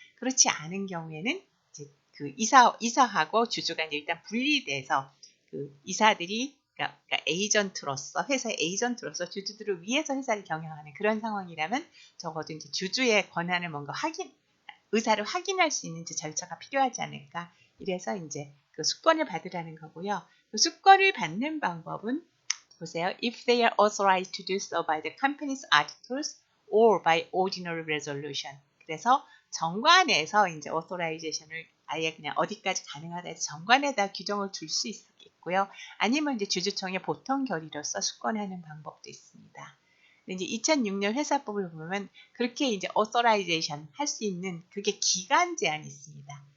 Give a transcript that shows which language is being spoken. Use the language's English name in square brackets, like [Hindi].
[Korean] 그렇지 않은 경우에는 이제 이사하고 주주가 일단 분리돼서 이사들이 그러니까 에이전트로서, 회사의 에이전트로서 주주들을 위해서 회사를 경영하는 그런 상황이라면 적어도 이제 주주의 권한을 뭔가 의사를 확인할 수 있는 절차가 필요하지 않을까. 이래서 이제 그 수권을 받으라는 거고요. 그 수권을 받는 방법은 보세요. [English] If they are authorized to do so by the company's articles or by ordinary resolution. [Korean] 그래서 정관에서 이제 authorization을 아예 그냥 어디까지 가능하다 해서 정관에다 규정을 둘 수 있겠고요. 아니면 이제 주주총회 보통 결의로서 수권하는 방법도 있습니다. 근데 이제 2006년 회사법을 보면 그렇게 이제 authorization 할 수 있는 그게 기간 제한이 있습니다.